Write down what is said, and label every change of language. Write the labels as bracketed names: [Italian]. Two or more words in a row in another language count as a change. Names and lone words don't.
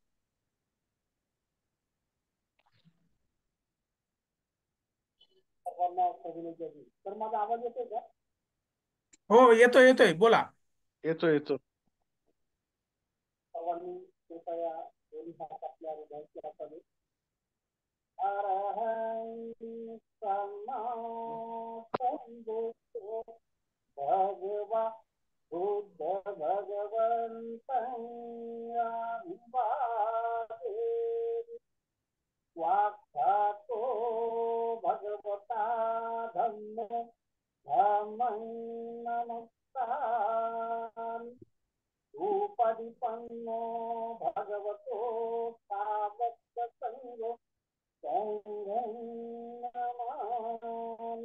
[Marathi] तर माझा आवाज येतोय का? हो, येतोय येतोय, बोला. येतो येतो. सर्वांनी कृपया दोन्ही हात आपल्या हृदयाची असावे. [Pali] अरहं सम्मा संबुद्धो भगवा बुद्ध भगवन्तं वाक्यातो भगवता धम्मो धम्मं नमस्तामि. उपदिपन्नो भगवतो सावक संगो संघं नमामि.